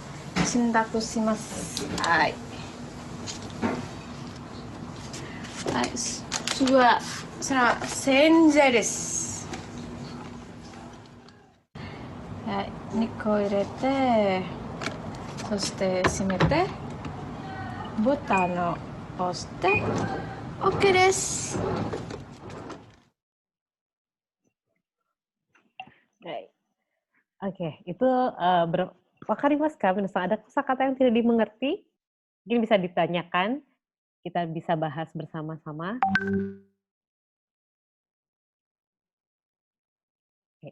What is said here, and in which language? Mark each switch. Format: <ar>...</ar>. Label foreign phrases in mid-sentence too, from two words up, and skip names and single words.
<ja>洗濯します。はい。はい、次は洗剤です。はい、肉を入れて、そして閉めて、ボタンを押して OK です。</ja> <id>Oke, itu</id> <ja>わかりますか?</ja> <id>Minasan, ada kosakata yang tidak dimengerti? Mungkin bisa ditanyakan, kita bisa bahas bersama-sama. Oke.</id>